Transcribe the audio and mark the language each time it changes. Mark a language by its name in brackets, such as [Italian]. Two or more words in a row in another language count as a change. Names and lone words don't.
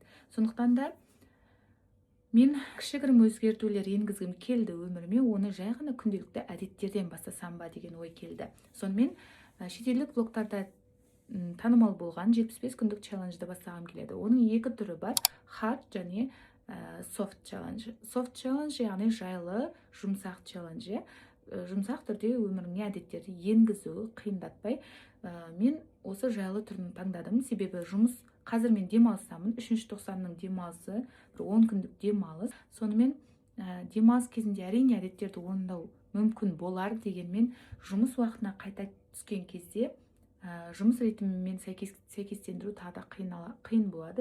[Kazakh] Сондықтан да мен кішігірім өзгертулер енгізгім келді өміріме, оны жай ғана күнделікті әдеттерден бастасам ба деген ой келді. Сонымен шетелдік блогтарда танымал болған 75 күндік челленджді бастағым келеді. Оның екі түрі бар: [English] hard және soft challenge. Soft challenge [Kazakh] яғни жайлы, жұмсақ челлендж. Жұмсақ түрде өміріңе әдеттерді енгізу, қиындатпай. Мен осы жайлы түрін таңдадым, себебі қазір мен демалыстамын. 3-ші тоқсанның демалысы, 10 күндік демалыс. Сонымен демалыс кезінде әрине әдеттерді орындау мүмкін болар, дегенмен жұмыс уақытына қайта түскен кезде жұмыс ритмімен сәйкестендіру тағы да қиын болады.